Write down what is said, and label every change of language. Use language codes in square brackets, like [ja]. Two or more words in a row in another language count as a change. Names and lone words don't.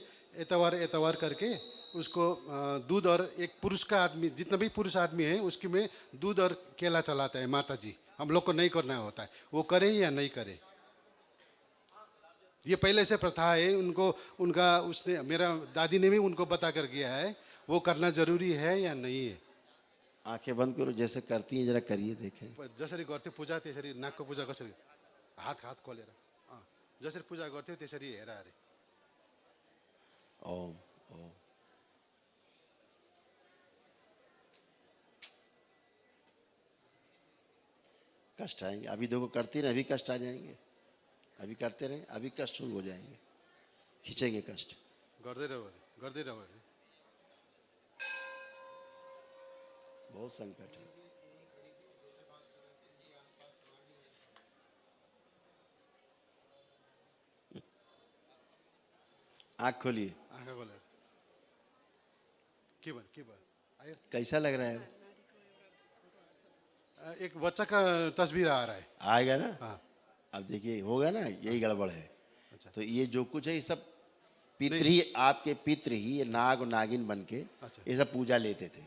[hi] एतवार एतवार करके उसको दूध और एक पुरुष का आदमी, जितना भी पुरुष आदमी है उसकी में दूध और केला चलाता है माता जी। हम लोग को नहीं करना होता है, वो करें या नहीं करें, ये पहले से प्रथा है उनको। उनका उसने, मेरा दादी ने भी उनको बता कर गया है, वो करना जरूरी है या नहीं है। आंखें बंद करो, जैसे करती हैं जरा करिए, देखें। [ne] जसरी गर्थ्यो पूजा त्यसरी नागको पूजा कसरी हात खोलेर जसरी पूजा गर्थ्यो त्यसरी हेर अरे। [hi] ओम ओम। कष्ट आएंगे, अभी देखो करती रहे, अभी कष्ट आ जाएंगे। अभी करते रहे, अभी कष्ट शुरू हो जाएंगे, खींचेंगे कष्ट। [ne] गर्दै रहो अरे। [hi] बहुत संकट है। आँख खोलिए। [ne] आँखा खोलेर के भयो आयो। [hi] कैसा लग रहा है? एक बच्चा का तस्वीर आ रहा है। आएगा ना। हाँ। अब देखिए होगा ना, यही गड़बड़ है। अच्छा। तो ये जो कुछ है ये सब पितृ ही, आपके पितृ ही ये नाग और नागिन बन के अच्छा। ये सब पूजा लेते थे।